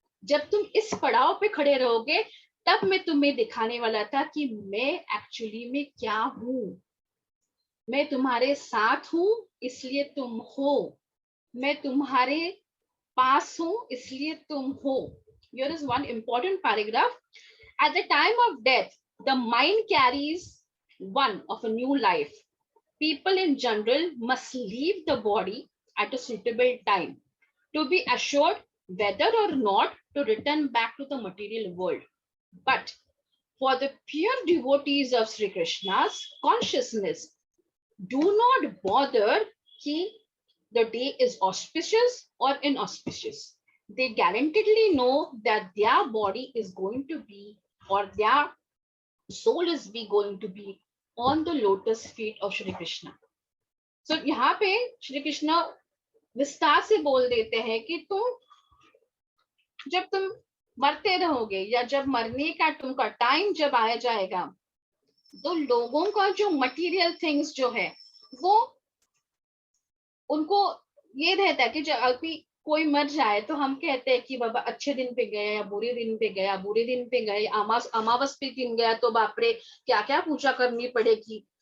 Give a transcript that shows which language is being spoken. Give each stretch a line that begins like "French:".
Hindi: जब तुम इस पड़ाव पे खड़े रहोगे, तब मैं तुम्हें दिखाने वाला था कि मैं एक्चुअली में क्या हूं। मैं तुम्हारे साथ हूं इसलिए तुम हो, मैं तुम्हारे पास हूं इसलिए तुम हो।
English: Here is one important paragraph. At the time of death, the mind carries one of a new life. People in general must leave the body at a suitable time to be assured whether or not to return back to the material world. But for the pure devotees of Sri Krishna's consciousness, do not bother ki the day is auspicious or inauspicious. They guaranteedly know that their body is going to be, or their soul is be going to be on the lotus feet of Shri Krishna.
Hindi: So यहाँ पे श्री कृष्ण विस्तार से बोल देते हैं कि जब तुम मरते रहोगे या जब मरने का तुमका टाइम जब आया जाएगा, तो लोगों का जो मटेरियल थिंग्स जो है वो उनको ये रहता है कि जब अभी कोई मर जाए तो हम कहते हैं कि बाबा अच्छे दिन पे गए या बुरे दिन पे गया, बुरे दिन पे गए, अमावस पे दिन गया तो बापरे क्या क्या पूजा करनी पड़ेगी।